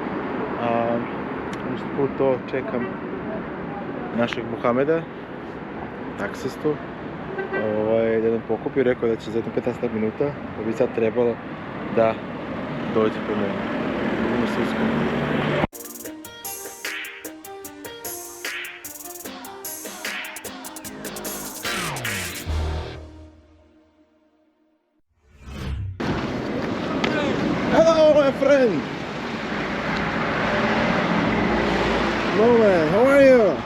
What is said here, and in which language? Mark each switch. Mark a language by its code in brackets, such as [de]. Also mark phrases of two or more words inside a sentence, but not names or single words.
[sr] Nešto put to čekam našeg Muhameda, taksistu, da nam pokupi, rekao da će za 15 minuta, pa bi sad trebalo da dođe po mene. Idemo se uskoro. [en] Hello, my friend! Hello man, how are you?